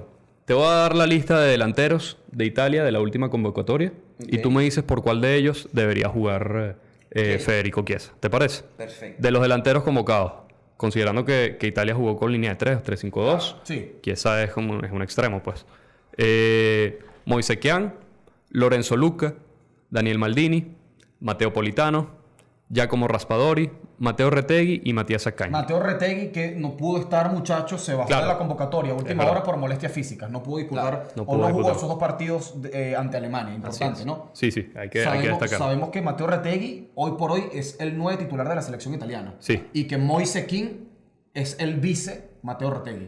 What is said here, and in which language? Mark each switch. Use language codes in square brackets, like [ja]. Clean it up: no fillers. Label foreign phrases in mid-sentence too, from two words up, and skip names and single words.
[es] Te voy a dar la lista de delanteros de Italia de la última convocatoria y tú me dices por cuál de ellos debería jugar Federico Chiesa. ¿Te parece? Perfecto. De los delanteros convocados, considerando que Italia jugó con línea de 3, 3-5-2, sí. Chiesa es un extremo, pues. Moise Kean, Lorenzo Luca, Daniel Maldini, Matteo Politano, Giacomo Raspadori, Matteo Retegui y Matías Zaccagni. Matteo Retegui, que no pudo estar, muchachos, se bajó Claro. de la convocatoria a última verdad. hora por molestias físicas. No pudo disputar, no o pudo no jugó disputar. esos 2 partidos ante Alemania. Importante, ¿no? Sí, hay que destacar. Sabemos que Matteo Retegui, hoy por hoy, es el 9 titular de la selección italiana. Sí. Y que Moise Kean es el vice Matteo Retegui.